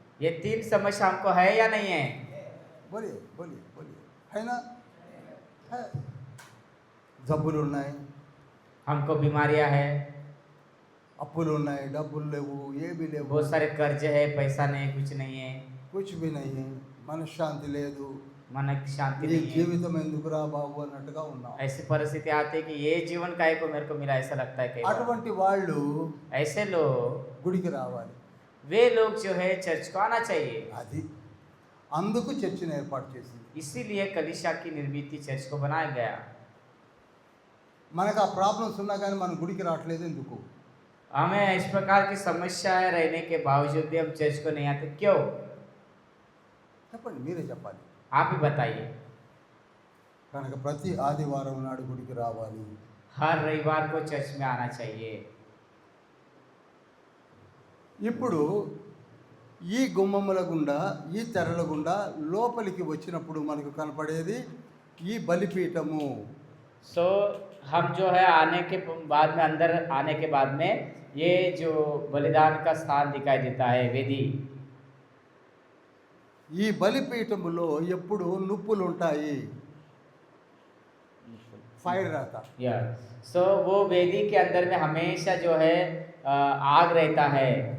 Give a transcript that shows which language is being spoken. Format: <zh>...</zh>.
<hi>ये 3 समस्या हमको है या नहीं है? बोलिए है ना? है.</hi> <te>జబ్బులు ఉన్నాయి,</te> <hi>हमको बीमारियां है,</hi> <te>అప్పులు ఉన్నాయి, డబ్బులు లేవు, ఏమీ లేవు,</te> <hi>बहुत सारे कर्ज है, पैसा नहीं, कुछ नहीं है, కుచ్ भी नहीं,</hi> <te>మనశ్శాంతి లేదు.</te> <hi>मन की शांति</hi> <te>ఈ</te> <hi>नहीं है।</hi> <te>జీవితం ఎందుకురా బాబు అన్నట్టుగా ఉన్నాం.</te> <hi>ऐसी परिस्थिति आती है कि ये जीवन काहे को मेरे को मिला, ऐसा लगता है कई बार।</hi> <te>అటువంటి వాళ్ళు</te> <hi>ऐसे लोग,</hi> <te>గుడికి రావాలి.</te> <hi>वे लोग जो है चर्च को आना चाहिए।</hi> <te>అది అందుకు చర్చిని ఏర్పాటు చేసింది.</te> <hi>इसीलिए कलीसिया की निर्मित चर्च को बनाया गया।</hi> <te>మనకు ఆ ప్రాబ్లమ్స్ ఉన్నా కానీ మనం గుడికి రావట్లేదు ఎందుకు?</te> <hi>हमें इस प्रकार की समस्याएं रहने के बावजूद भी हम चर्च को नहीं आते, क्यों?</hi> <te>చెప్పండి, మీరే చెప్పాలి.</te> <hi>आप ही बताइए।</hi> <te>కనుక ప్రతి ఆదివారం నాడు గుడికి రావాలి.</te> <hi>हर रविवार को चर्च में आना चाहिए।</hi> <te>ఇప్పుడు ఈ గుమ్మముల గుండా ఈ తెరల గుండా లోపలికి వచ్చినప్పుడు మనకు కనపడేది ఈ బలిపీఠము.</te> <hi>सो हम जो है आने के बाद में अंदर आने के बाद में ये जो बलिदान का स्थान दिखाई देता है वेदी.</hi> <te>ఈ బలిపీఠములో ఎప్పుడు నుప్పులు ఉంటాయి, ఫైర్ రాత.</te> <hi>या सो वो वेदी के अंदर में हमेशा जो है आग रहता है.</hi>